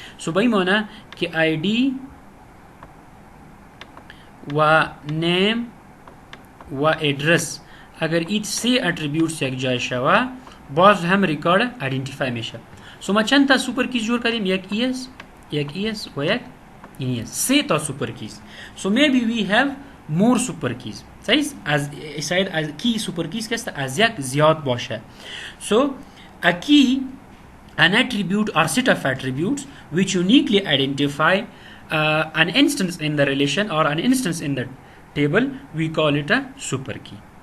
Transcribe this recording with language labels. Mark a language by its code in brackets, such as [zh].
[fa] سو به این معنی که آیدی و نیم و ادرس اگر این 3 اتریبیوتس یک جای شوه باز هم ریکارد آیدنتیفای میشه. سو ما چند تا سوپر کیز جور کردیم؟ یک ایس، یک ایس و یک این ایس. 3 تا سوپر کیز. [en] So maybe we have more super keys. [fa] صحیح؟ از ساید از کی سوپر کیز که از یک زیاد باشه. [en] So a key an attribute or set of attributes which uniquely identify an instance in the relation or an instance in the table we call it a super key.